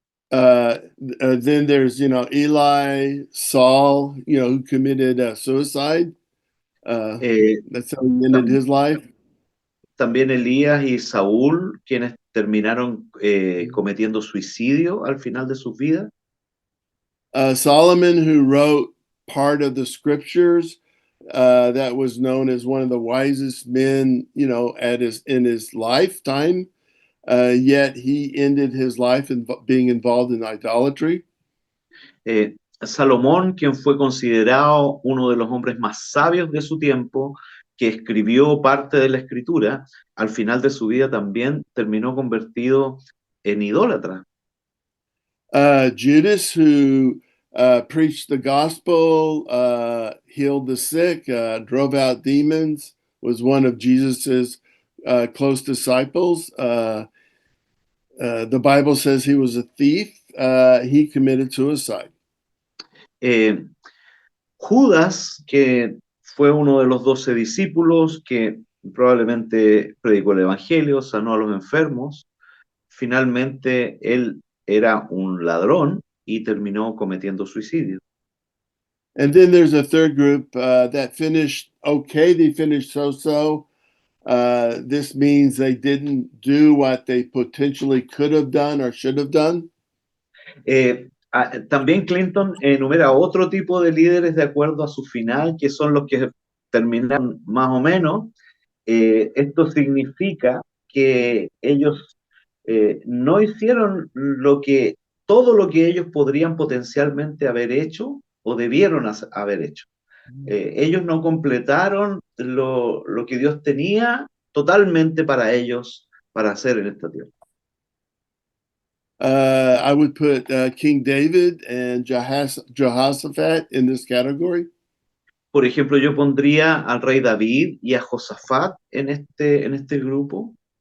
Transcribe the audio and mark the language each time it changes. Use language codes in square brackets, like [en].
[en] Uh, then there's, Eli, Saul, who committed suicide. Eh, That's how he ended his life. [es] También Elías y Saúl, quienes terminaron cometiendo suicidio al final de sus vidas. [en] Solomon, who wrote part of the scriptures, that was known as one of the wisest men, in his lifetime. Yet he ended his life in being involved in idolatry. [es] Salomón, quien fue considerado uno de los hombres más sabios de su tiempo, que escribió parte de la escritura, al final de su vida también terminó convertido en idólatra. [en] Judas, who preached the gospel, healed the sick, drove out demons, was one of Jesus's close disciples. The Bible says he was a thief. He committed suicide. [es] Judas, que fue uno de los 12 discípulos, que probablemente predicó el Evangelio, sanó a los enfermos, finalmente él era un ladrón y terminó cometiendo suicidio. [en] And then there's a third group that finished okay. They finished so-so. This means they didn't do what they potentially could have done or should have done. [es] También Clinton enumera otro tipo de líderes de acuerdo a su final, que son los que terminan más o menos. Esto significa que ellos no hicieron todo lo que ellos podrían potencialmente haber hecho o debieron haber hecho. Ellos no completaron lo que Dios tenía totalmente para ellos para hacer en esta tierra. [en] I would put King David and Jehoshaphat in this category. [es] Por ejemplo, yo pondría al rey David y a Josafat en este grupo.